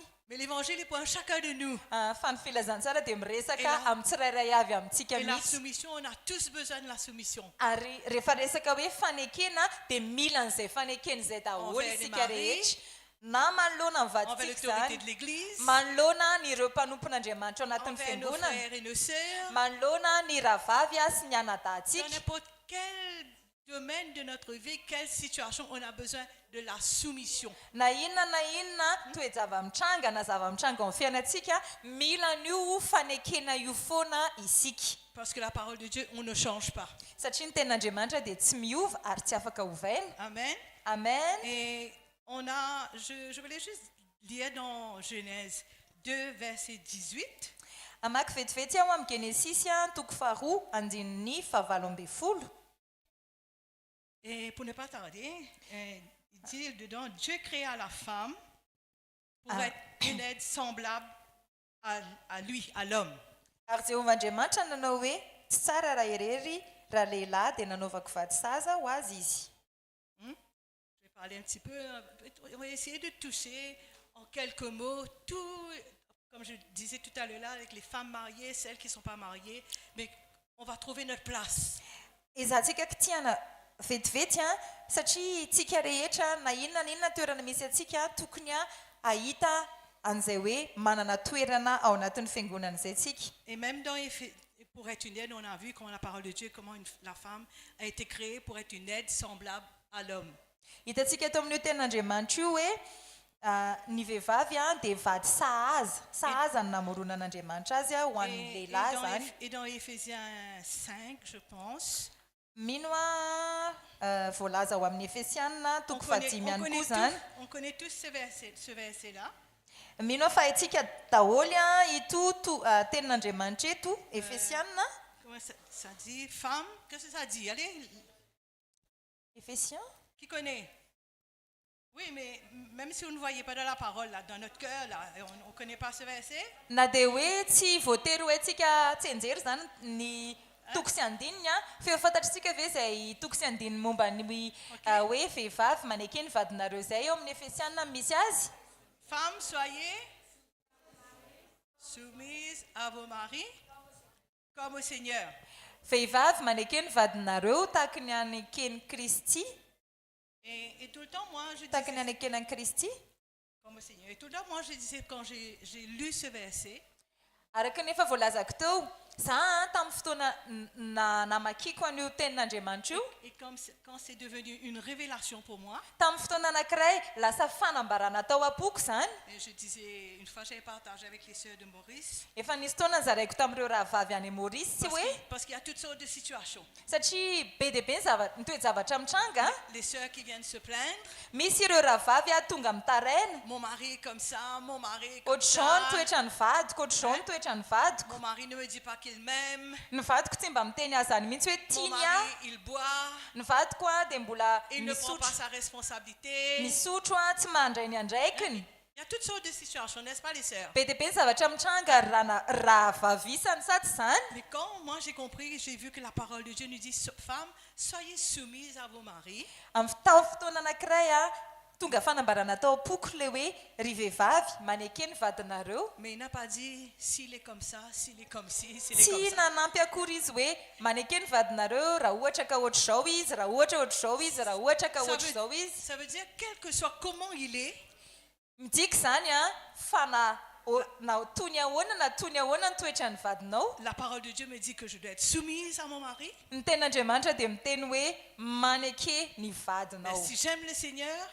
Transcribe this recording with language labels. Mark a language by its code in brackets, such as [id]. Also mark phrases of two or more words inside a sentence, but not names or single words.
[fr] Mais l'évangile est pour chacun de nous. [mg] fa ny filazantsara dia miresaka amin'ny tsirairay avy amintsika [fr] Et la [mg] mihitsy [fr] soumission, on a tous besoin de la soumission. [mg] ary rehefa resaka hoe fanekena dia mila an'izay fanekena izay daholo [fr] Envers les [mg] isika [fr] maris, [mg] rehetra na manoloana ny [fr] envers [mg] vaditsika [fr] l'autorité [mg] zany [fr] de l'Église, [mg] manoloana ny ireo mpanompon'Andriamanitra ao anatin'ny [fr] envers nos [mg] fiangonana [fr] frères et nos sœurs, [mg] manoloana ny rahavavy sy ny [fr] dans [mg] anadahantsika [fr] n'importe quel domaine de notre vie, quelle situation, on a besoin de la soumission. [mg] na inona toe-java-mitranga na zava-mitranga amin'ny fiainantsika mila an'io fanekena io foana isika [fr] Parce que la parole de Dieu, on ne change pas. [mg] satria ny ten'Andriamanitra dia tsy miova ary tsy afaka ovaina [fr] Amen. [mg] amen [fr] Et je voulais juste lire dans Genèse 2, verset 18. [mg] amaky vetivety aho amin'ny genesisy toko faharoa andininy fahavalo ambin'ny folo [fr] Et pour ne pas tarder, il dit dedans, Dieu créa la femme pour être une aide semblable à lui, à l'homme. [mg] ary Jehovah-Andriamanitra nanao hoe tsy tsara raha irery raha lehilahy dia nanaovako vady saza ho azy izy [fr] Je vais parler un petit peu, on va essayer de toucher en quelques mots tout, comme je disais tout à l'heure là, avec les femmes mariées, celles qui ne sont pas mariées, mais on va trouver notre place. [mg] izahantsika kitiana vetivety satria tsika rehetra na inona toerana misy atsika tokony ahita an'izay hoe manana toerana ao anatin'ny fiangonana izay tsika. [fr] Et même pour être une aide, on a vu comment la parole de Dieu, comment la femme a été créée pour être une aide semblable à l'homme. [mg] Hitantsika eto amin'io tenin'Andriamanitra io hoe ny vehivavy dia vady sahaza ny namorona an'Andriamanitra azy ho an'ny lehilahy zany. [fr] Et dans Éphésiens 5, je pense, [mg] mino voalaza ao amin'ny Efesianina toko fahadimy ihany koa zany. [fr] on connaît tous ce verset-là. Mino fa haitsika daholo ito tenin'Andriamanitra eto Efesianina. Comment ça dit? Femme, qu'est-ce que ça dit? Allez. Efesiens? Qui connaît? Oui, mais même si on ne voyait pas dans la parole, là, dans notre cœur, là, on ne connaît pas ce verset. [mg] Na dia hoe tsy voatery hoe tsika tsenjery zany ny toko sy andininy fa efa fantatritsika ve izay toko sy andininy momba ny hoe vehivavy manaiky ny vadinareo izay eo amin'ny Efesianina misy azy. [fr] Femmes, soyez soumises à vos maris comme au Seigneur. [mg] Vehivavy manaiky ny vadinareo tahaka ny anaiken'ny Kristy. [fr] Et tout le temps, moi, je [mg] tahaka ny [fr] disais, [mg] anaiken'ny Kristy. [fr] comme au Seigneur. Et tout le temps, moi, je disais, quand j'ai lu ce verset, [mg] araka ny efa voalazako teo za tamin'ny fotoana namakiko an'io tenin'Andriamanitra io. [fr] et quand c'est devenu une révélation pour moi, [mg] tamin'ny fotoana anankiray lasa fanambarana tao am-poko zany. [fr] et je disais, une fois j'avais partagé avec les sœurs de Maurice, [mg] efa nisy taona zaraiko tamin'ireo rahavavy any Maurice tsy hoe [fr] parce qu'il y a toutes sortes de situations. [mg] satria be dia be ny toe-javatra mitranga. [fr] Les sœurs qui viennent se plaindre, [mg] misy ireo rahavavy tonga mitaraina [fr] mon mari est comme ça, mon mari est comme [mg] ohatr'izao ny [fr] ça, [mg] toetra ny vadiko ohatr'izao ny toetra ny vadiko. [fr] mon mari ne me dit pas qu'il m'aime, [mg] ny vadiko tsy mba miteny azy zany mihitsy hoe [fr] mon [mg] tiany [fr] mari il boit, [mg] ny vadiko dia mbola [fr] il ne prend pas sa responsabilité. [mg] misotro tsy mandray ny andraikiny. [fr] Il y a toutes sortes de situations, n'est-ce pas les sœurs? [mg] be dia be ny zavatra mitranga rahavavisany sady zany. [fr] Mais quand moi j'ai compris, j'ai vu que la parole de Dieu nous dit, femmes, soyez soumises à vos maris. [mg] amin'ny fotoana anankiray tonga fanambarana tao am-poko le hoe ry vehivavy manaiky ny vadinareo. [fr] Mais il n'a pas dit s'il est comme ça, s'il est comme ci, s'il est comme [mg] tsy [fr] ça. [mg] nanampy akory izy hoe manaiky ny vadinareo raha ohatra ka ohatr'izao izy raha ohatra ohatr'izao izy raha ohatra ka ohatr'izao izy. [fr] Ça veut dire, quel que soit comment il est, [mg] midika zany fa na toy ny ahoana na toy ny ahoana ny toetra ny vadinao. [fr] la parole de Dieu me dit que je dois être soumise à mon mari. [mg] ny tenin'Andriamanitra dia miteny hoe manaiky ny vadinao. [fr] Si j'aime le Seigneur,